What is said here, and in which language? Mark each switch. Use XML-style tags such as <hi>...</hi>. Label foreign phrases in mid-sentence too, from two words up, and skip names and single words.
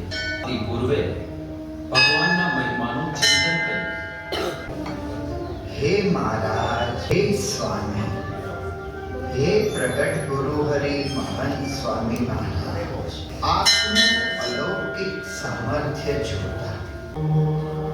<gu>તે પૂર્વે ભગવાનના મહિમાનું ચિંતન કરીએ। હે મહારાજ, હે સ્વામી, હે પ્રગટ ગુરુ હરિ મહંત સ્વામી મહારાજ, आपનું અલૌકિક સામર્થ્ય જોતા</gu>